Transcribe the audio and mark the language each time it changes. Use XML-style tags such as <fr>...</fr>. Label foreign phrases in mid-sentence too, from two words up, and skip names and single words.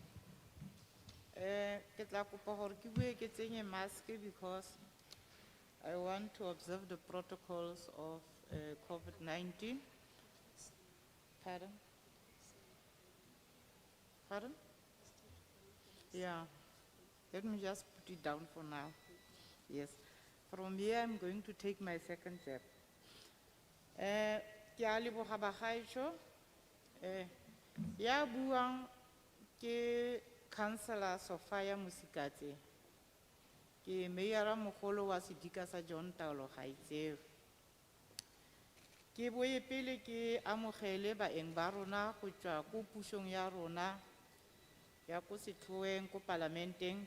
<st>Ke tla kopa hore ke bue ke tsenye mask</st> <en>because I want to observe the protocols of COVID-19. Pardon? Pardon? Yeah. Let me just put it down for now. Yes. From here, I'm going to take my second jab.</en> <tn>Ke a leboga bagaetsho. Ya buang ke Councillor Sophia Musikatse. Ke Mayor mogolo wa sedika sa John Taolo Gaetsewe. Ke boye pele ke amogele baeng ba rona go tswa ko pusong ya rona ya ko setlhoeng ko parlamenteng.</tn>